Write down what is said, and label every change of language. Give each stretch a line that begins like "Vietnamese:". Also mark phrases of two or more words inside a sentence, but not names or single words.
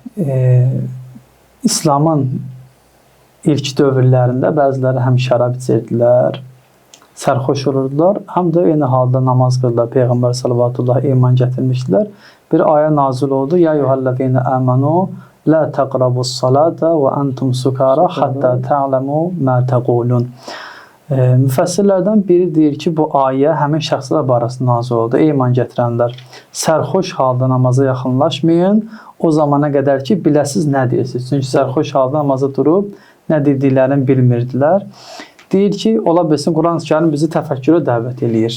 Azerbaijani: İslamın ilk dövrlərində bəziləri həm şərab içirdilər, sərxoş olurdular, həm də eyni halda namaz qılırlar. Peyğəmbər sallallahu iman gətirmişdilər. Bir ayə nazil oldu.
Arabic: يا أيها الذين آمنوا لا تقربوا الصلاة وأنتم سكارى حتى تعلموا ما تقولون.
Azerbaijani: Müfəssirlərdən biri deyir ki, bu ayə həmin şəxslər barəsində nazil oldu. Ey iman gətirənlər, sərxoş halda namaza yaxınlaşmayın, o zamana qədər ki, biləsiz nə deyirsiniz. Çünki sərxoş halda namaza durub, nə dediklərini bilmirdilər. Deyir ki, ola bilsin, Quran-ı Kərim bizi təfəkkürə dəvət eləyir.